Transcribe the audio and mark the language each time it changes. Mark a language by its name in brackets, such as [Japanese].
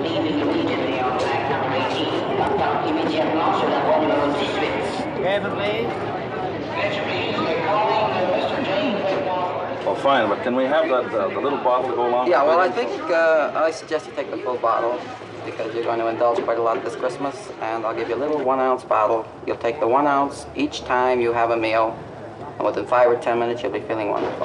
[English] Leaving immediately on track number 18. [French] Partant immédiatement sur la voie numéro 18. [English] Please. Attention, please. We're calling Mr. James McLaren. Well, fine, but can we have that the little bottle to go along Yeah, with well, it? I think I suggest you take the full bottle because you're going to indulge quite a lot this Christmas, and I'll give you a little 1 ounce bottle. You'll take the 1 ounce each time you have a meal, and within 5 or 10 minutes you'll be feeling wonderful.